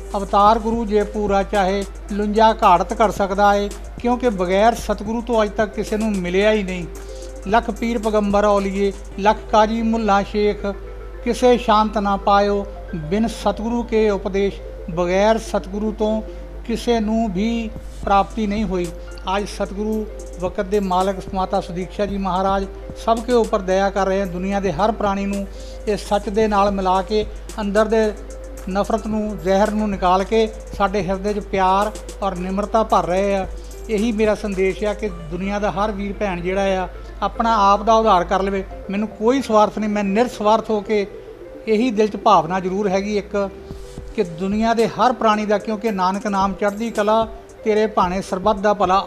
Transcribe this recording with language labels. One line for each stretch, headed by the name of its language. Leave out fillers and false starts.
Punjabi: ਅਵਤਾਰ ਗੁਰੂ ਜੇ ਪੂਰਾ ਚਾਹੇ ਲੁੰਜਾ ਘਾੜਤ ਕਰ ਸਕਦਾ ਏ, ਕਿਉਂਕਿ ਬਗੈਰ ਸਤਿਗੁਰੂ ਤੋਂ ਅੱਜ ਤੱਕ ਕਿਸੇ ਨੂੰ ਮਿਲਿਆ ਹੀ ਨਹੀਂ। ਲੱਖ ਪੀਰ ਪੈਗੰਬਰ ਔਲੀਏ ਲੱਖ ਕਾਜੀ ਮੁੱਲਾ ਸ਼ੇਖ ਕਿਸੇ ਸ਼ਾਂਤ ਨਾ ਪਾਇਓ। ਬਿਨ ਸਤਿਗੁਰੂ ਕੇ ਉਪਦੇਸ਼ ਬਗੈਰ ਸਤਿਗੁਰੂ ਤੋਂ ਕਿਸੇ ਨੂੰ ਵੀ ਪ੍ਰਾਪਤੀ
Hindi: नहीं हुई। आज सतगुरु वक़्त के मालक माता सुदीक्षा जी महाराज सब के उपर दया कर रहे हैं।
Punjabi: दुनिया के हर प्राणी नूं इस सच दे नाल मिला के अंदर दे ਨਫ਼ਰਤ ਨੂੰ, ਜ਼ਹਿਰ ਨੂੰ ਨਿਕਾਲ ਕੇ ਸਾਡੇ ਹਿਰਦੇ 'ਚ ਪਿਆਰ ਔਰ ਨਿਮਰਤਾ ਭਰ ਰਹੇ ਆ। ਇਹੀ ਮੇਰਾ ਸੰਦੇਸ਼ ਆ ਕਿ ਦੁਨੀਆ ਦਾ ਹਰ ਵੀਰ ਭੈਣ ਜਿਹੜਾ ਆ ਆਪਣਾ ਆਪ ਦਾ ਉਧਾਰ ਕਰ ਲਵੇ। ਮੈਨੂੰ ਕੋਈ ਸਵਾਰਥ ਨਹੀਂ, ਮੈਂ ਨਿਰਸਵਾਰਥ ਹੋ ਕੇ ਇਹੀ ਦਿਲ 'ਚ ਭਾਵਨਾ ਜ਼ਰੂਰ ਹੈਗੀ ਇੱਕ ਕਿ ਦੁਨੀਆ ਦੇ ਹਰ ਪ੍ਰਾਣੀ ਦਾ, ਕਿਉਂਕਿ ਨਾਨਕ ਨਾਮ ਚੜ੍ਹਦੀ ਕਲਾ ਤੇਰੇ ਭਾਣੇ ਸਰਬੱਤ ਦਾ ਭਲਾ।